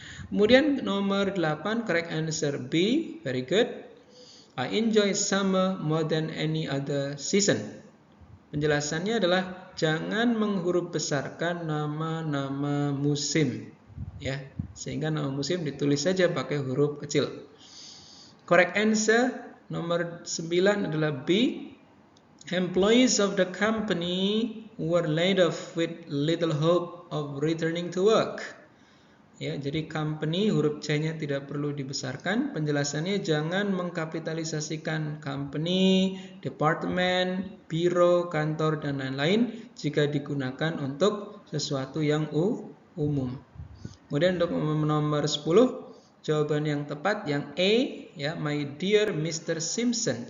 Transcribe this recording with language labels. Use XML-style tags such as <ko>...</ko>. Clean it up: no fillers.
<id>Kemudian nomor 8,</id> <en>correct answer B, very good. I enjoy summer more than any other season.</en> <id>Penjelasannya adalah jangan menghuruf besarkan nama-nama musim, ya, sehingga nama musim ditulis saja pakai huruf kecil.</id> <en>Correct answer</en> <id>nomor 9 adalah B.</id> <en>Employees of the company were laid off with little hope of returning to work.</en> <id>Ya, jadi company, huruf C-nya tidak perlu dibesarkan. Penjelasannya jangan mengkapitalisasikan company, departemen, biro, kantor, dan lain-lain jika digunakan untuk sesuatu yang umum. Kemudian untuk nomor 10, jawaban yang tepat yang A, ya,</id> <en>my dear Mr. Simpson.</en>